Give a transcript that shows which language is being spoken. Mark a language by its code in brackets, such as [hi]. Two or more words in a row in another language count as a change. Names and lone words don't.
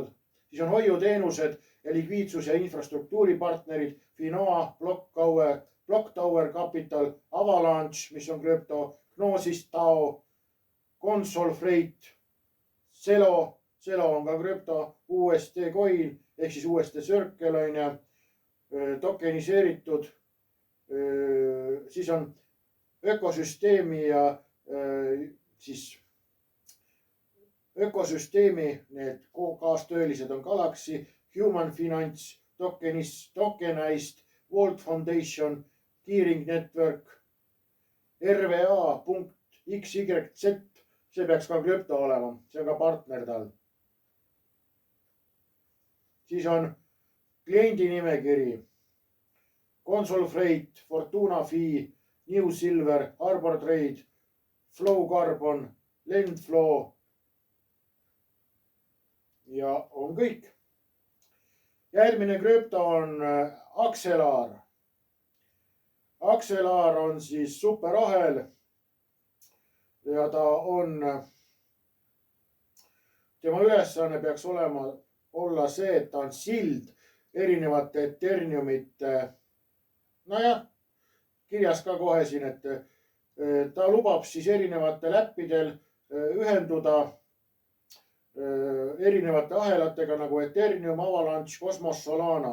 [et] Siis on hoiuteenused ja likviidsus- ja infrastruktuuripartnerid, Finoa, Blocktower Capital, Avalanche, mis on krüpto, Gnosis DAO, Console Freight, Celo on ka krüpto, [en] USD Coin [et] ehk siis USD Circle on ja tokeniseeritud. Siis on ökosüsteemi ja siis ökosüsteemi, need kaastöölised on Galaxy, [en] Human Finance, [et] Tokenized, [en] World Foundation, Keyring Network, [et] RVA.XYZ, see peaks ka krüpto olema, see on ka partner tal. Siis on kliendi nimekiri, Console Freight, [en] Fortuna Fee, [et] New Silver, Harbor Trade, Flow Carbon, Lendflow ja on kõik. Järgmine krüpto on Axelar. Axelar on siis superahel ja ta on tema ülesanne peaks olla see, et ta on sild erinevate Ethereumite, nojah, kirjas ka kohe siin, et ta lubab siis erinevatel äppidel ühenduda erinevate ahelatega nagu Ethereum, Avalanche, Cosmos, Solana.